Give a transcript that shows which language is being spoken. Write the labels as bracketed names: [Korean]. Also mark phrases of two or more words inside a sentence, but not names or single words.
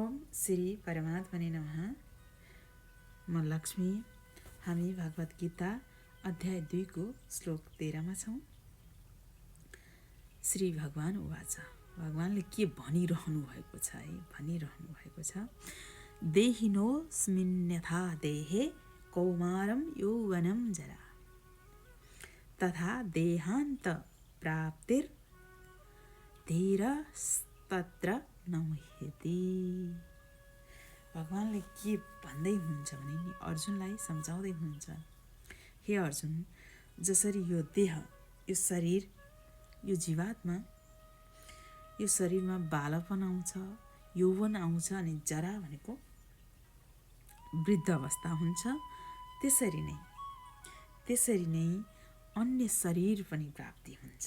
[Sanskrit] श्री परमात्मने नमः। [Nepali] म लक्ष्मी। हामी भागवत गीता अध्याय 2 को श्लोक 13 मा छौं। [Sanskrit] श्री भगवान उवाच, [Nepali] भगवानले के भनिरहनु भएको छ है, भनिरहनु भएको छ। [Sanskrit] देहिनोऽस्मिन्यथा देहे कौमारं यौवनं जरा तथा देहान्त प्राप्तिर् धीरस्तत्र न मुह्यति। [Nepali] भगवानले के भन्दै हुनुहुन्छ भने नि अर्जुनलाई सम्झाउँदै हुनुहुन्छ। हे अर्जुन, जसरी यो देह, यो शरीर, यो जीवात्मा, यो शरीरमा बालपन आउँछ, यौवन आउँछ अनि जरा भनेको वृद्ध अवस्था हुन्छ, त्यसरी नै अन्य शरीर पनि प्राप्ति हुन्छ।